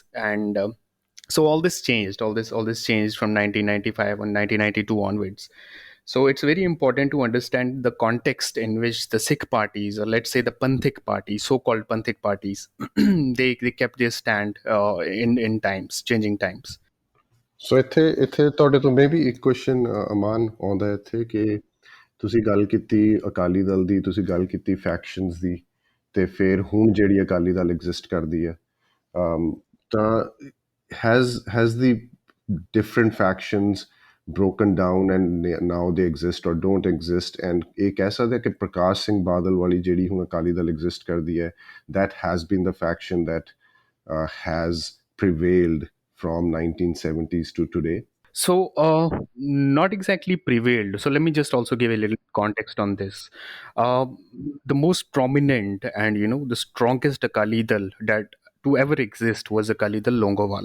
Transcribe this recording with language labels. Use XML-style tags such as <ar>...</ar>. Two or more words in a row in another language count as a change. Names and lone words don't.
<en>And so all this changed. All this changed from 1995 and 1992 onwards. So it's very important to understand the context in which the Sikh parties, or let's say the Panthik parties, so-called Panthik parties, they kept their stand in times, changing times.</en> <pa>ਸੋ ਇੱਥੇ ਤੁਹਾਡੇ ਤੋਂ ਮੈਂ ਵੀ ਇੱਕ ਕੁਐਸਚਨ ਅਮਾਨ ਆਉਂਦਾ ਇੱਥੇ ਕਿ ਤੁਸੀਂ ਗੱਲ ਕੀਤੀ ਅਕਾਲੀ ਦਲ ਦੀ, ਤੁਸੀਂ ਗੱਲ ਕੀਤੀ ਫੈਕਸ਼ਨਸ ਦੀ, ਤੇ ਫਿਰ ਹੁਣ ਜਿਹੜੀ ਅਕਾਲੀ ਦਲ ਐਗਜ਼ਿਸਟ ਕਰਦੀ ਹੈ, ਤਾਂ</pa> <en>has the different factions broken down and now they exist or don't exist, and</en> <pa>ਇਹ ਕਹਿ ਸਕਦੇ ਕਿ ਪ੍ਰਕਾਸ਼ ਸਿੰਘ ਬਾਦਲ ਵਾਲੀ ਜਿਹੜੀ ਹੁਣ ਅਕਾਲੀ ਦਲ ਐਗਜ਼ਿਸਟ ਕਰਦੀ ਹੈ,</pa> <en>that has been the faction that has prevailed from 1970s to today? So, not exactly prevailed. So, let me just also give a little context on this. Uh, the most prominent and the strongest Akali Dal that to ever exist was Akali Dal Longowal.</en>